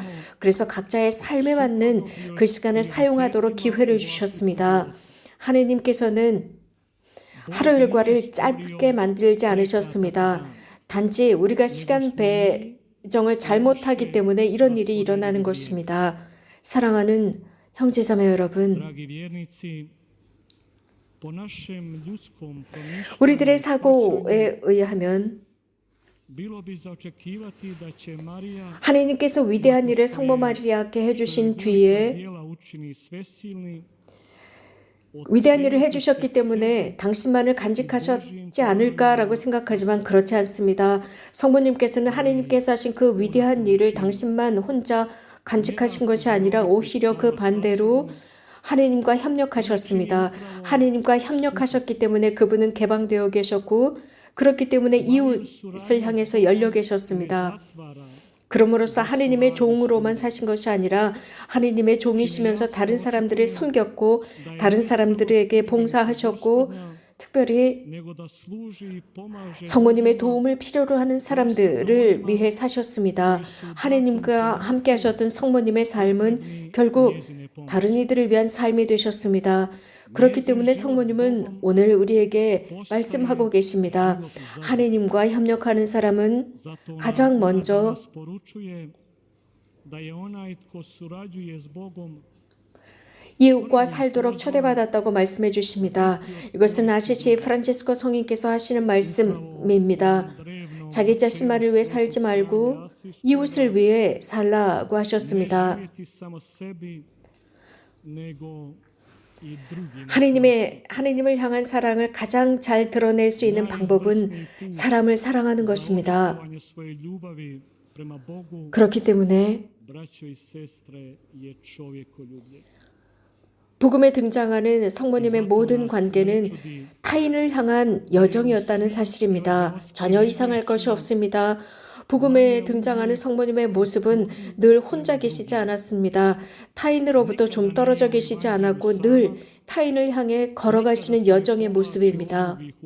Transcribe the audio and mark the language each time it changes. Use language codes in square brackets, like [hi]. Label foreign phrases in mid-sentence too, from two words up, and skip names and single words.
[ko] 그래서 각자의 삶에 맞는 그 시간을 사용하도록 기회를 주셨습니다. 하나님께서는 하루 일과를 짧게 만들지 않으셨습니다. 단지 우리가 시간 배정을 잘못하기 때문에 이런 일이 일어나는 것입니다. 사랑하는 형제자매 여러분, [hr] dragi vjernici, po našem ljudskom promišljanju [ko] 우리들의 사고에 의하면 [hr] bilo bi za očekivati da će Marija [ko] 하나님께서 위대한 일을 성모 마리아께 해주신 뒤에 [hr] djela učini svesilni, [ko] 위대한 일을 해주셨기 때문에 당신만을 간직하셨지 않을까라고 생각하지만 그렇지 않습니다. 성모님께서는 하나님께서 하신 그 위대한 일을 당신만 혼자 간직하신 것이 아니라 오히려 그 반대로 하나님과 협력하셨습니다. 하나님과 협력하셨기 때문에 그분은 개방되어 계셨고 그렇기 때문에 이웃을 향해서 열려 계셨습니다. 그럼으로써 하느님의 종으로만 사신 것이 아니라 하느님의 종이시면서 다른 사람들을 섬겼고 다른 사람들에게 봉사하셨고 특별히 [hr] nego da služi i pomaže [ko] 성모님의 도움을 필요로 하는 사람들을 위해 사셨습니다. 하느님과 함께 하셨던 성모님의 삶은 결국 다른 이들을 위한 삶이 되셨습니다. 그렇기 때문에 성모님은 오늘 우리에게 말씀하고 계십니다. 하느님과 협력하는 사람은 [hr] zato [ko] 가장 먼저 [hr] nas poručuje da je onaj tko surađuje s Bogom [ko] 이웃과 살도록 초대받았다고 말씀해 주십니다. 이것은 아시시 프란체스코 성인께서 하시는 말씀입니다. 자기 자신만을 위해 살지 말고 이웃을 위해 살라고 하셨습니다. [hr] živjeti samo sebi nego i drugima. [ko] 하느님을 향한 사랑을 가장 잘 드러낼 수 있는 방법은 사람을 사랑하는 것입니다. [hr] Očitovanje svoje ljubavi prema Bogu, [ko] 그렇기 때문에 [hr] braćo i sestre, je čovjekoljublje. [ko] 복음에 등장하는 성모님의 모든 관계는 타인을 향한 여정이었다는 사실입니다. 전혀 이상할 것이 없습니다. 복음에 등장하는 성모님의 모습은 늘 혼자 계시지 않았습니다. 타인으로부터 좀 떨어져 계시지 않았고 늘 타인을 향해 걸어가시는 여정의 모습입니다.